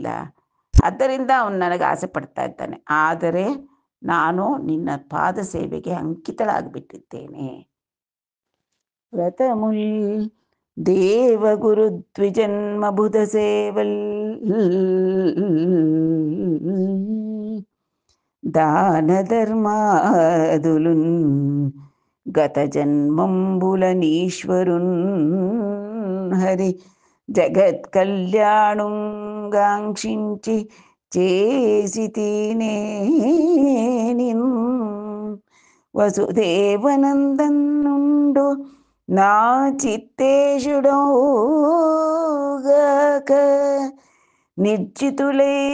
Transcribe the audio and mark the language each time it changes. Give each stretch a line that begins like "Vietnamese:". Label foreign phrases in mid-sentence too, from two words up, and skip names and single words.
Kannada: ಆದ್ದರಿಂದ ಅವನು ನನಗೆ ಆಸೆ ಪಡ್ತಾ ಇದ್ದಾನೆ. ಆದರೆ ನಾನು ನಿನ್ನ ಪಾದ ಸೇವೆಗೆ ಅಂಕಿತಳಾಗಿಬಿಟ್ಟಿದ್ದೇನೆ.
Telugu: వ్రతముల్ దేవగురు ద్విజన్మ బుధ సేవల్ దాన ధర్మాదులున్ గత జన్మంబులనీశ్వరున్ హరి జగత్ కళ్యాణుంగాంక్షించి చేసితీనే నిన్ వసుదేవనందనుండు నా చిత్తేశుడోగాక నిర్జితులై